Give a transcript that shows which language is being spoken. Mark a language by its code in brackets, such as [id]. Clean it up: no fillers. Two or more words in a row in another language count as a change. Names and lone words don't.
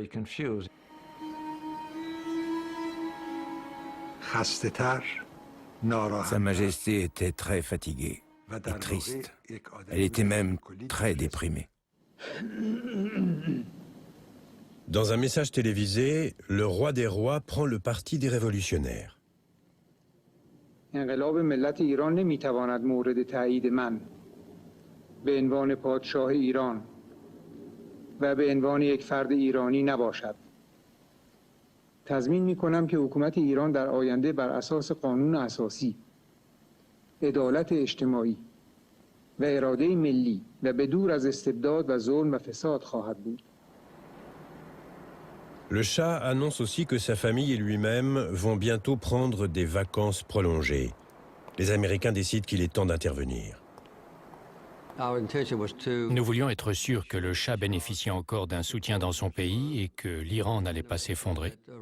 [fr] Sa Majesté était très fatiguée et triste. Elle était même très déprimée. Dans un message télévisé, le roi des rois prend le parti des révolutionnaires. [fa] انقلاب ملت ایران نمیتواند مورد تایید من به عنوان پادشاه ایران و به عنوان یک فرد ایرانی نباشد. تضمین میکنم که حکومت ایران در آینده بر اساس قانون اساسی، عدالت اجتماعی و اراده ملی و به دور از استبداد و ظلم و فساد خواهد بود. [fr] Le Shah annonce aussi que sa famille et lui-même vont bientôt prendre des vacances prolongées. Les Américains décident qu'il est temps d'intervenir. Nous voulions être sûrs que le Shah bénéficiait encore d'un soutien dans son pays et que l'Iran n'allait pas s'effondrer.